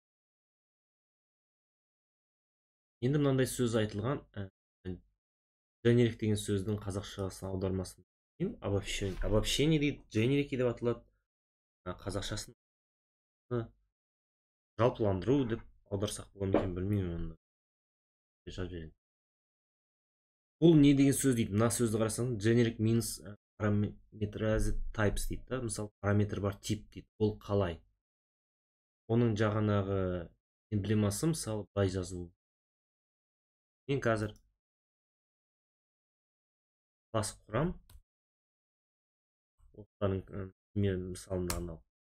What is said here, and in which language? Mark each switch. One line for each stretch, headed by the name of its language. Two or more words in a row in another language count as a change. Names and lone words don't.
Kazakh: Енді мынандай сөз айтылған, generic деген сөздің қазақшасын аудармасын обобщение дейді, generic деп аталады. Қазақшасын жалпыландыру деп аударсақ болады екен, білмеймін оны. Бұл не деген сөз дейді? Мына сөзді қарасаң,
English: generic means parameterized types дейді.
Kazakh: Мысалы, параметр бар тип дейді. Ол қалай? Оның жағанағы эмблемасы мысалы былай жазылу. Мен қазір класс құрам. Осылардың мен мысалында анау.